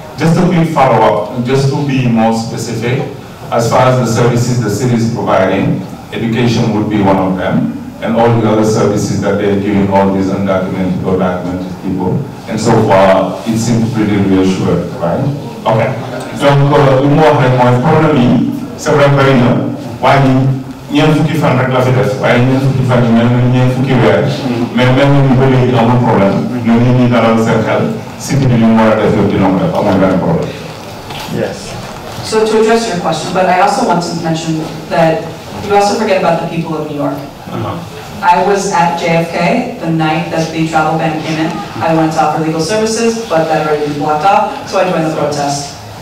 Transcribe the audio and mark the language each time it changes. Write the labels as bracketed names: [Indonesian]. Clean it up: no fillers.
[English] Just a quick follow-up, just to be more specific, as far as the services the city is providing, education would be one of them, and all the other services that they're giving all these undocumented or documented people. And so far, it seems pretty reassured, right? Okay. [French] Donc, le mot est problème, c'est vrai que [Wolof] ñeent fukki fan rek la fi def waaye ñeent fukki fan yi mel ni ñeent fukki weer [French] mais même [Wolof] ñu ba léegi amul problème ñu nit ñi dalal seen xel cité bi li mu war a def yëpp dina ko def amul benn problème. [English] Yes. So to address your question, but I also want to mention that you also forget about the people of New York. I was at JFK the night that the travel ban came in. I went to offer legal services, but that already been blocked off, so I joined the protest.